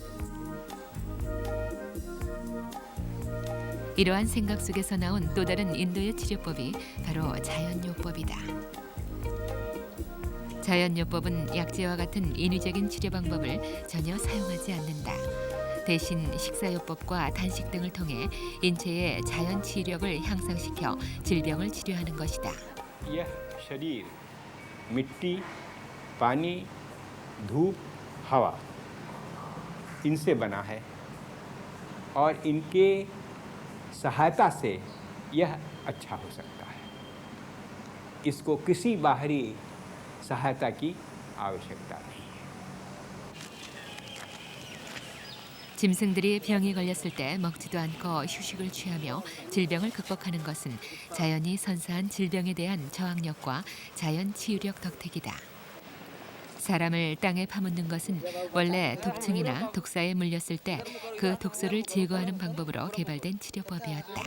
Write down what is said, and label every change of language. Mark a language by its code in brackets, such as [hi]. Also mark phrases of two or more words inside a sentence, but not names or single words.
[ko] 이러한 생각 속에서 나온 또 다른 인도의 치료법이 바로 자연요법이다. 자연요법은 약재와 같은 인위적인 치료 방법을 전혀 사용하지 않는다. 대신 식사요법과 단식 등을 통해 인체의 자연 치유력을 향상시켜 질병을 치료하는 것이다. [hi] यह शरीर मिट्टी, पानी, धूप, हवा इनसे बना है और इनके सहायता से यह अच्छा हो सकता है। इसको किसी बाहरी सहायता की आवश्यकता नहीं। [ko] 짐승들이 병에 걸렸을 때 먹지도 않고 휴식을 취하며 질병을 극복하는 것은 자연이 선사한 질병에 대한 저항력과 자연 치유력 덕택이다. 사람을 땅에 파묻는 것은 원래 독충이나 독사에 물렸을 때 그 독소를 제거하는 방법으로 개발된 치료법이었다.